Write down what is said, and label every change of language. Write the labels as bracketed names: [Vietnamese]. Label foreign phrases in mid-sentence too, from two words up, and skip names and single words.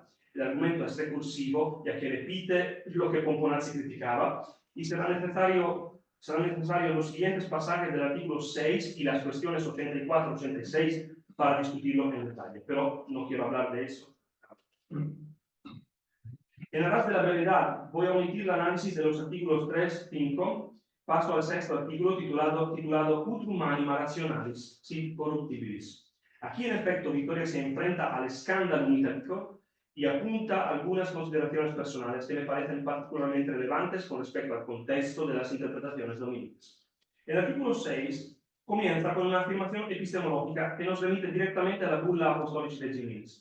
[Spanish] El argumento es recursivo, ya que repite lo que Pomponazzi criticaba, y serán necesarios los siguientes pasajes del artículo 6 y las cuestiones 84 y 86 para discutirlo en detalle. Pero no quiero hablar de eso. En aras de la brevedad, voy a omitir el análisis de los artículos 3, 5, paso al sexto artículo titulado Utrum anima rationalis, sit corruptibilis. Aquí, en efecto, Vittoria se enfrenta al escándalo unitarico y apunta algunas consideraciones personales que me parecen particularmente relevantes con respecto al contexto de las interpretaciones dominicas. El artículo 6 comienza con una afirmación epistemológica que nos remite directamente a la bulla Apostolicis Regimis.